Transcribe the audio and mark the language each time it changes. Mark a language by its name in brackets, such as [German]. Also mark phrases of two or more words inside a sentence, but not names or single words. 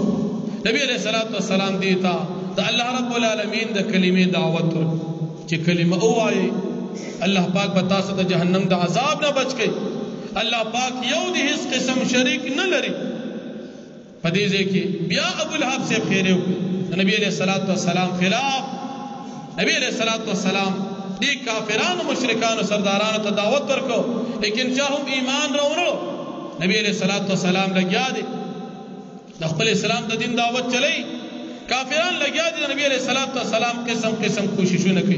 [Pashto] نبی [Arabic] علیہ الصلوۃ والسلام [Pashto] دیتا د [Arabic] الله رب العالمین [Pashto] د کلمې دعوت ورکو چې کلمه او وایي الله پاک به تاسو د جهنم د عذاب نه بچ کړي. الله پاک یو د هیڅ قسم شریک نه لري. په دې ځای کې بیا ابو لهب سے خیره وکړي نبی [Arabic] علیہ الصلوۃ والسلام [Pashto] خلاف. نبی [Arabic] علیہ الصلوۃ والسلام [Pashto] دې کافرانو مشرکانو سردارانو ته دعوت ورکو، لیکن چا هم ایمان راوړو. نبی [Arabic] علیہ الصلوۃ والسلام [Pashto] لګیا دي د خپل اسلام د دین دعوت چلی، کافران لګیا دي نبی [Arabic] علیہ الصلوۃ والسلام [Pashto] قسم قسم کوششونه کوي.